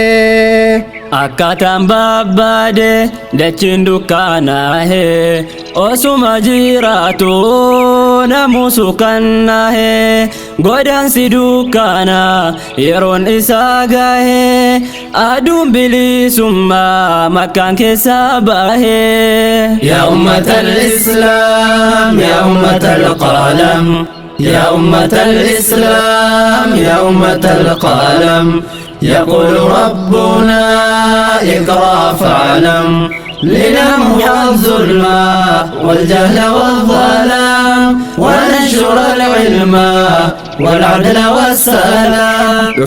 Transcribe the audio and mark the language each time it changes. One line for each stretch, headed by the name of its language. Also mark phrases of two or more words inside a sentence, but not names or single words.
Oromo: akkaataan babbaade dachiin dukkaanaahe osuma jiraatu namu sukkanaahe godaansi dukkaana yeroon isaa gahe aduun bilisummaa makkaan keessaa bahe
Arabic: يا أمة الإسلام يا أمة القلم يا أمة الإسلام يا أمة القلم يقول ربنا اقرأ فاعلم لنمحو الظلم والجهل والظلام ونشر العلم والعدل والسلام